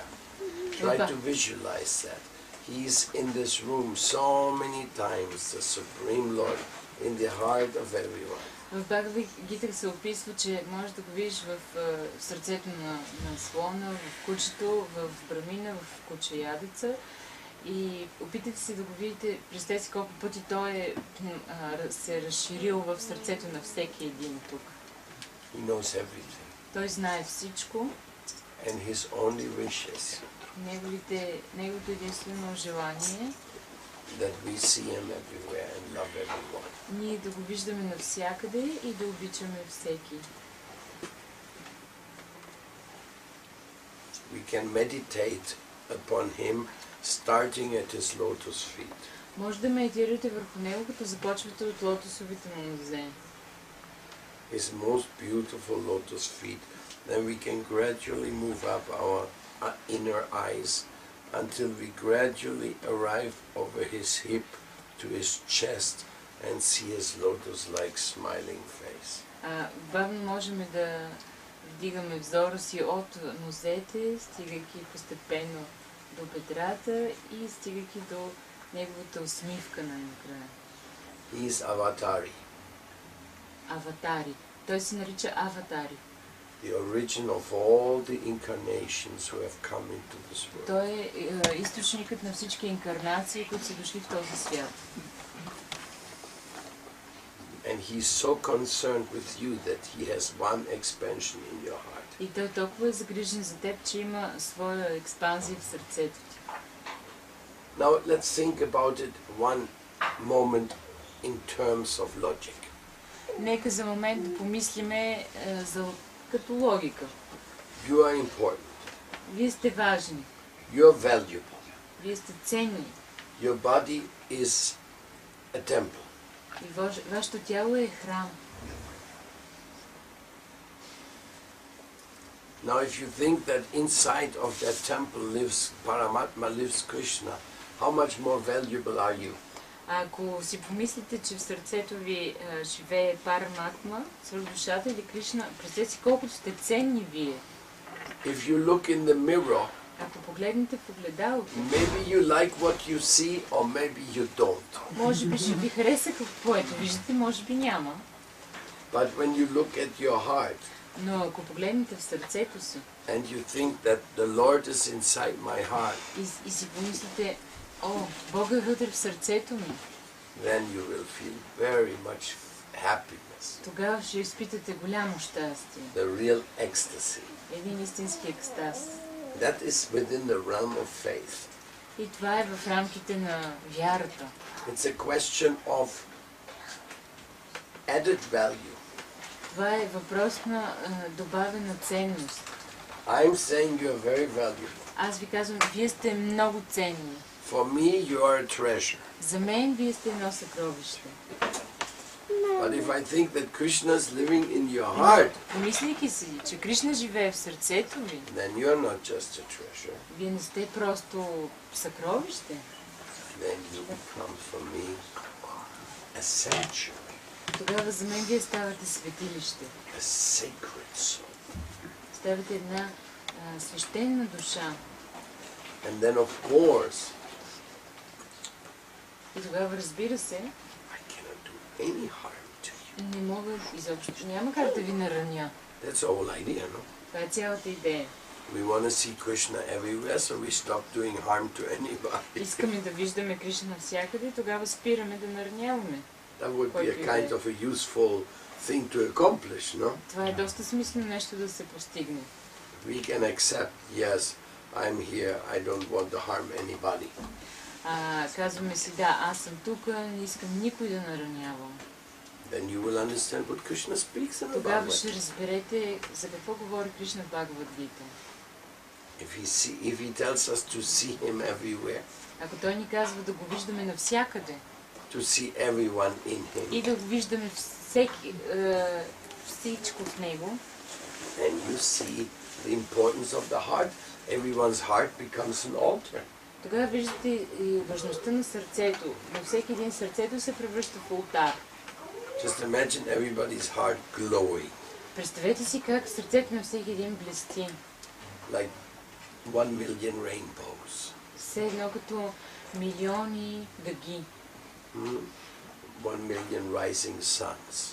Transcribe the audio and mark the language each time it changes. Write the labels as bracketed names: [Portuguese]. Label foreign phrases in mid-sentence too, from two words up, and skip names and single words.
[English] Try to visualize that. He's in this room so many times, the Supreme Lord, in the heart of everyone. [Bulgarian] В Бхагавад Гита се описва, че можеш да го видиш в сърцето на слона, в кучето, в брамина, в кучеядеца. И опитайте се да го видите, представете си колко пъти той се е разширил в сърцето на всеки един тук. [English] He knows everything. [Bulgarian] Той знае всичко. [English] And his only wish is [Bulgarian] Неговото единствено желание [English] that we see him everywhere and love everyone. [Bulgarian] ние да го виждаме навсякъде и да обичаме всеки. [English] We can meditate upon him starting at his lotus feet. [Bulgarian] Може да meditирате върху него, като започвате от лотосовите му нозе. [English] His most beautiful lotus feet. Then we can gradually move up our inner eyes until we gradually arrive over his hip to his chest and see his lotus-like smiling face. [Bulgarian] Бавно можем да вдигаме взора си от нозете, стигайки постепенно до бедрата и стигайки до неговата усмивка най-накрая. [English] He is Avatari. [Bulgarian] Аватари. Той се нарича Аватари. [English] The origin of all the incarnations who have come into this world. [Bulgarian] Той е източникът на всички инкарнации, които са дошли в този свят. [English] And he's so concerned with you that he has one expansion in your heart. [Bulgarian] И той толкова е загрижен за теб, че има своя експанзия в сърцето ти. [English] Now let's think about it one moment in terms of logic. [Bulgarian] Нека за момент да помислиме като логика. [English] You are important. [Bulgarian] Вие сте важни. [English] You are valuable. [Bulgarian] Вие сте ценни. [English] Your body is a temple. [Bulgarian] И вашето тяло е храм. [English] Now if you think that inside of that temple lives Paramatma, lives Krishna, how much more valuable are you? [Bulgarian] Ако си помислите, че в сърцето ви живее Параматма, свръхдушата или Кришна, представете си колкото сте ценни вие. [English] If you look in the mirror, [Bulgarian] ако погледнете в огледалото, [English] maybe you like what you see or maybe you don't. [Bulgarian] Може би ще ви хареса каквото виждате, може би няма. [English] But when you look at your heart, [Bulgarian] но ако погледнете в сърцето си, [English] and you think that the Lord is inside my heart, [Bulgarian] и си помислите, о, Бог е вътре в сърцето ми, [English] then you will feel very much happiness. [Bulgarian] Тогава ще изпитате голямо щастие. [English] The real ecstasy. [Bulgarian] Един истински екстаз. [English] That is within the realm of faith. [Bulgarian] И това е в рамките на вярата. [English] It's a question of added value. [Bulgarian] Това е въпрос на добавена ценност. [English] I'm saying you are very valuable. [Bulgarian] Аз ви казвам, вие сте много ценни. [English] For me, you are a treasure. [Bulgarian] За мен вие сте едно съкровище. [English] But if I think that Krishna is living in your heart, [Bulgarian] помислейки си, че Кришна живее в сърцето ви, [English] then you are not just a treasure. [Bulgarian] Вие не сте просто съкровище. [English] Then you become for me a sanctuary. [Bulgarian] Тогава за мен вие ставате светилище. [English] A sacred soul. [Bulgarian] Ставате една свещена душа. [English] And then of course, [Bulgarian] и тогава разбира се, [English] any harm to you. [Bulgarian] Не мога изобщо. Няма как да ви нараня. [English] That's the whole idea, no? [Bulgarian] Това е цялата идея. [English] We want to see Krishna everywhere, so we stop doing harm to anybody. [Bulgarian] Искаме да виждаме Кришна навсякъде, тогава спираме да нараняваме. [English] That would be a kind of a useful thing to accomplish, no? [Bulgarian] Това е доста смислено нещо да се постигне. [English] We can accept, yes, I'm here, I don't want to harm anybody. [Bulgarian] Казваме си, да, аз съм тук, не искам никой да наранявам. [English] Then you will understand what Krishna speaks in the [Bulgarian] Тогава [English] Bhagavad. [Bulgarian] ще разберете за какво говори Кришна в Бхагавад Гита. [English] If he tells us to see him everywhere, [Bulgarian] ако той ни казва да го виждаме навсякъде, [English] to see everyone in him, [Bulgarian] и да го виждаме всичко в него, [English] and you see the importance of the heart, everyone's heart becomes an altar. [Bulgarian] Тогава виждате и важността на сърцето. На всеки един сърцето се превръща в олтар. [English] Just imagine everybody's heart glowing. [Bulgarian] Представете си как сърцето на всеки един блести. [English] Like 1 million rainbows. [Bulgarian] Все едно като милиони дъги. [English] 1 million rising suns.